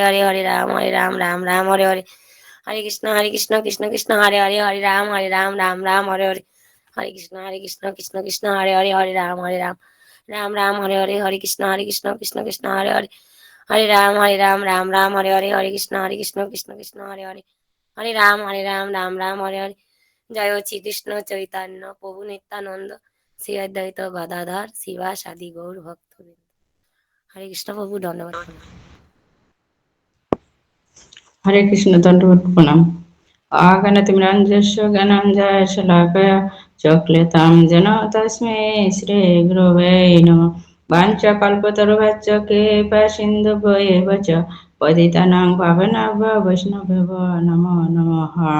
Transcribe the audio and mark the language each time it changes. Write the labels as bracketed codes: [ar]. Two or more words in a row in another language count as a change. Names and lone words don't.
[sa] Hare, Hare Ram, Hare Hare, Hare Krishna, Hare Hare, Hare Ram, Hare Hare, Hare Krishna, Hare Hare, Hare Ram, Hare Hare, Hare Krishna, Hare Hare, Hare Ram, Hare Hare, Hare Krishna, Hare Hare, Hare Ram, Hare Hare, [bn] জয় শ্রীকৃষ্ণ চৈতন্য প্রভু নিত্যানন্দ শ্রী অদ্বৈত গদাধর শিবাসাদি গৌর ভক্তবৃন্দ। হরে কৃষ্ণ প্রভু, ধন্যবাদ প্রণাম। [hi] हरे कृष्ण दंडवत प्रणाम। [sa] आगणतिमिरञ्जस्य गणञ्जय शलाकया चक्लेतां जना तस्मै श्रीगुरवे नमः। वाञ्छाकल्पतरुभ्यश्च कृपासिन्धुभ्येव च पतितानां पावनाभ्यो वैष्णवेभ्यो नमो नमः।